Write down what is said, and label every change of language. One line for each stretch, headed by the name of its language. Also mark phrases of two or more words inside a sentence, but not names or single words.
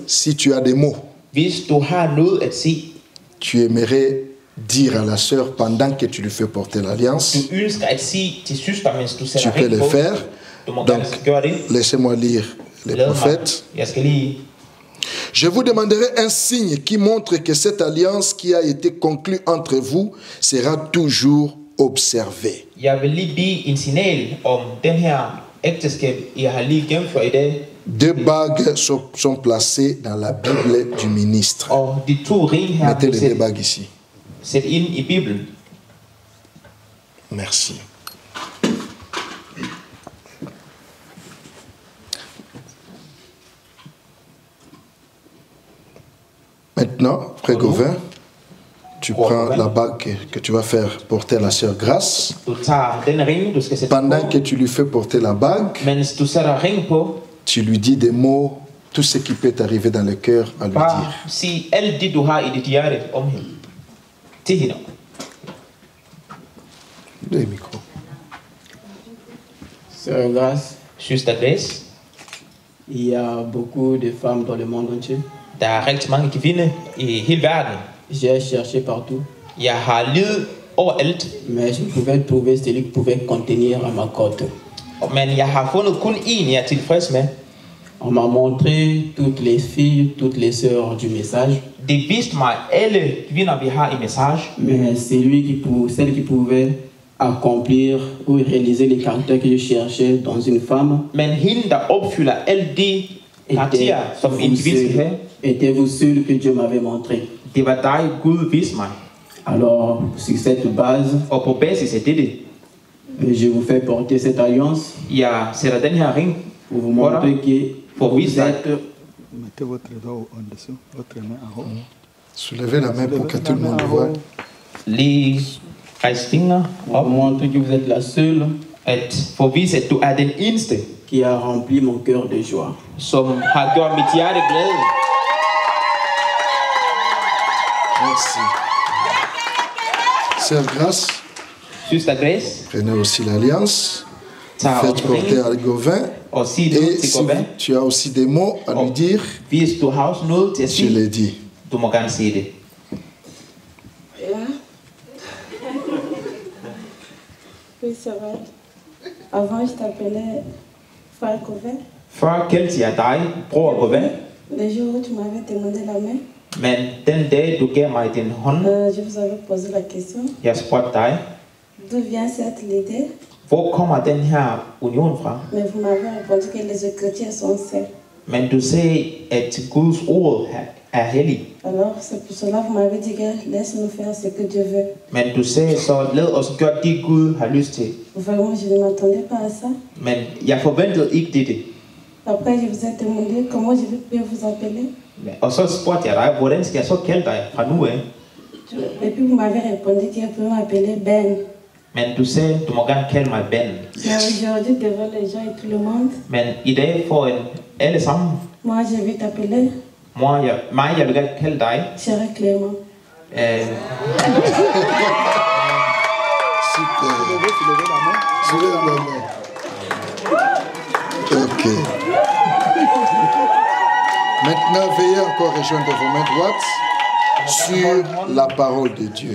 French: si tu as des mots,
Danish: Hvis du har noget at sige,
French: tu aimerais dire à la sœur pendant que tu lui fais porter l'alliance,
Danish: du ønsker at sige til søster, mens du
French: tu
Danish: sætter
French: peux
Danish: ring
French: le
Danish: på,
French: faire.
Danish: du må
French: Donc,
Danish: gerne gøre det.
French: laissez-moi lire les
Danish: Lad mig.
French: prophètes.
Danish: Jeg skal lige...
French: Je vous demanderai un signe qui montre que cette alliance qui a été conclue entre vous sera toujours observée.
Danish: Jeg vil lige bede en signal om den her ægteskab, jeg har lige gennemført i dag.
French: Deux bagues sont placées dans la Bible du ministre.
Danish: Og de to ring her
French: Mettez les
Danish: vil
French: deux bagues ici.
Danish: sætte ind i Bibelen.
French: Merci. Maintenant, frère Gauvin, tu prends la bague que tu vas faire porter à la sœur Grâce.
Danish: Du tager den ring, du skal sætte
French: Pendant
Danish: på.
French: que tu lui fais porter la bague,
Danish: Mens du sætter ring på,
French: tu lui dis des mots, tout ce qui peut t'arriver dans le cœur à lui
Danish: bare
French: dire.
Danish: sig alt det, du har i dit hjerte om hende. Til hende.
French: Le micro. Sœur Grâce,
Danish: Søster Grace,
French: il y a beaucoup de femmes dans le monde entier.
Danish: der er rigtig mange kvinder i hele verden.
French: J'ai cherché partout,
Danish: Jeg har ledet overalt,
French: mais je pouvais trouver celui qui pouvait contenir à ma côte.
Danish: men jeg har fundet kun én, jeg er tilfreds med.
French: On m'a montré toutes les filles, toutes les sœurs du message,
Danish: Det viste mig alle kvinder, vi har i message.
French: mais celle qui pouvait accomplir ou réaliser les caractères que je cherchais dans une femme
Danish: Men hende, der opfylder alle de karakterer, som en kvinde skal have,
French: était vous seul que Dieu m'avait montré.
Danish: det var dig, Gud viste mig.
French: Alors, sur cette base,
Danish: Og på basis af dette,
French: je vous fais porter cette alliance
Danish: jeg sætter den her ring
French: pour vous montrer que
Danish: for at vise
French: vous
Danish: dig,
French: êtes Mettez votre doigt en dessous, votre main en haut. Soulevez la main pour que tout le monde voit.
Danish: lige rejse fingre
French: pour
Danish: op,
French: vous montrer que vous êtes la seule
Danish: at for at vise, at du er den eneste,
French: qui a rempli mon cœur de joie.
Danish: som har gjort mit hjerte glad.
French: Merci. Sœur Grâce, Søster Grace, prenez aussi l'alliance.
Danish: tager
French: Faites
Danish: op
French: porter
Danish: ringen
French: à Gauvin.
Danish: og sig
French: Et
Danish: noget til
French: si
Danish: Govan.
French: tu as aussi des mots à lui dire,
Danish: Hvis du har også noget til at
French: tu
Danish: sige,
French: les dis.
Danish: du må gerne sige det. Ja.
French: Oui, c'est vrai. Avant, je t'appelais Frère Gauvin.
Danish: Før kaldte jeg dig, bror Govan,
French: Le jour où tu m'avais demandé la main,
Danish: men den dag, du gav mig din hånd,
French: je vous avais posé la question.
Danish: jeg spurgte dig,
French: D'où vient cette idée?
Danish: hvor kommer den her union fra?
French: Mais vous m'avez répondu que les Écritures sont saints.
Danish: Men du sagde, at Guds ord er hellig.
French: Alors, c'est pour cela que vous m'avez dit que laisse-nous faire ce que Dieu veut.
Danish: Men du sagde så, lad os gøre det, Gud har lyst til.
French: Vraiment, je ne m'attendais pas à ça.
Danish: Men jeg forventede ikke dette.
French: Après, je vous ai demandé comment je peux vous appeler.
Danish: Og så spurgte jeg dig, hvordan skal jeg så kalde dig fra nu af?
French: Et puis, vous m'avez répondu que je peux m'appeler Ben.
Danish: Men du sagde, du må gerne kalde mig Ben.
French: Mais aujourd'hui, devant les gens et tout le monde,
Danish: Men i dag foran alle sammen,
French: moi, je vais t'appeler
Danish: jeg vil gerne kalde dig.
French: Chéri Clément. Super. Soulevez la main. Ok. Maintenant, veuillez encore rejoindre vos mains droites sur la parole de Dieu.